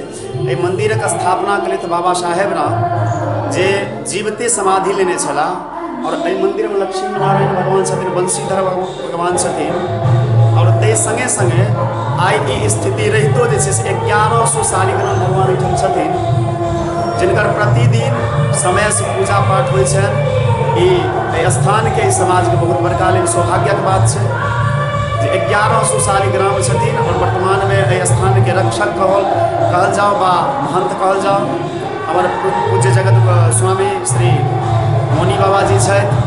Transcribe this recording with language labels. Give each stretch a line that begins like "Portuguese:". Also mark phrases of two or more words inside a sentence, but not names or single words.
Maithili: ये मंदिर के स्थापना के लिए तो बाबा साहेब ना जे जीवते समाधि लेने चला, और ये मंदिर में लक्ष्मी नारायण भगवान छथिन, बंशीधर भगवान छथिन, और ते संगे संगे आई ई स्थिति रहितो जे 1100 शालिग्राम भगवान एहिठाम छथिन, जिनकर प्रतिदिन समय से पूजा पाठ होइ छै। ई स्थान के समाज के बहुत बड़का लेल सौभाग्यक बात छै जे 1100 शालिग्राम छथिन, और वर्तमान में एहि स्थान के रक्षक कहल जाओ बा महंत कहल जाओ हमर पूज्य जगत स्वामी श्री मौनी बाबा जी छथि।